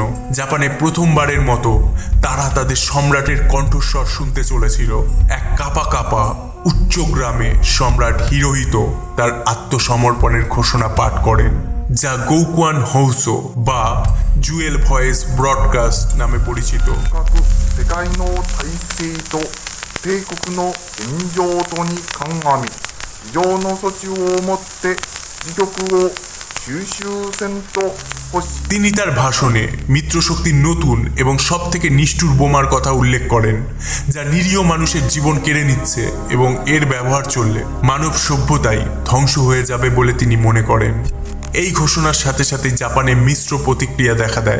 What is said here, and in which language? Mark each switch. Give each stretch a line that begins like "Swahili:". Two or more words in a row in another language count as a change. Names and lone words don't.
Bangla: জাপানে প্রথমবারের মতো তারা তাদের সম্রাটের কণ্ঠস্বর শুনতে চলেছিল। এক কাঁপা কাঁপা উচ্চ গ্রামে সম্রাট হিরোহিতো তার আত্মসমর্পণের ঘোষণা পাঠ করেন, যা গৌকুয়ান হৌসো বা জুয়েল ভয়েস ব্রডকাস্ট নামে পরিচিত।
Japanese: 帝国の現状とに鑑み、非常の措置をもって自局を収集せんと欲し。
Bangla: তিনি তার ভাষণে মিত্রশক্তির নতুন এবং সবথেকে নিষ্ঠুর বোমার কথা উল্লেখ করেন, যা নিরীহ মানুষের জীবন কেড়ে নিচ্ছে এবং এর ব্যবহার চললে মানব সভ্যতাই ধ্বংস হয়ে যাবে বলে তিনি মনে করেন। এই ঘোষণার সাথে সাথে জাপানে মিশ্র প্রতিক্রিয়া দেখা দেয়।